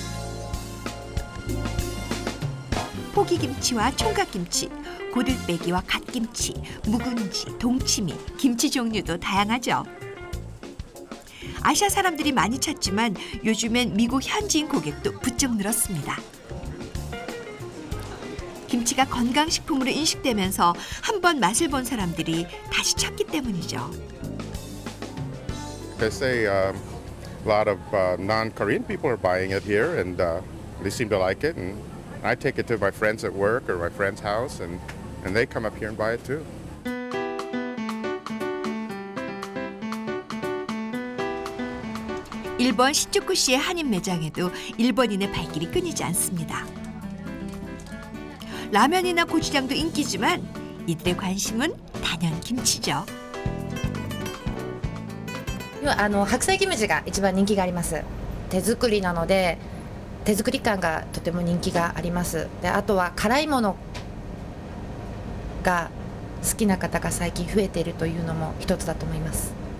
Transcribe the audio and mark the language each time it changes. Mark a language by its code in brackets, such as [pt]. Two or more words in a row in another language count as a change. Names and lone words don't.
[ko] 포기김치와 총각김치, 고들빼기와 갓김치, 묵은지, 동치미, 김치 종류도 다양하죠. 아시아 사람들이 많이 찾지만 요즘엔 미국 현지인 고객도 부쩍 늘었습니다. 김치가 건강식품으로 인식되면서 한번 맛을 본 사람들이 다시 찾기 때문이죠. [en] They say a lot of non-Korean people are buying it here, and they seem to like it. And I take it to my friends at work or my friend's house, and they come up here and buy it too. [ko] 일본 신주쿠시의 한인 매장에도 일본인의 발길이 끊이지 않습니다. 라면이나 고추장도 인기지만 이들의 관심은 단연 김치죠. [ja] 白菜キムチが一番人気があります。手作りなので手作り感がとても人気があります。で、あとは辛いものが好きな方が最近増えているというのも一つだと思います。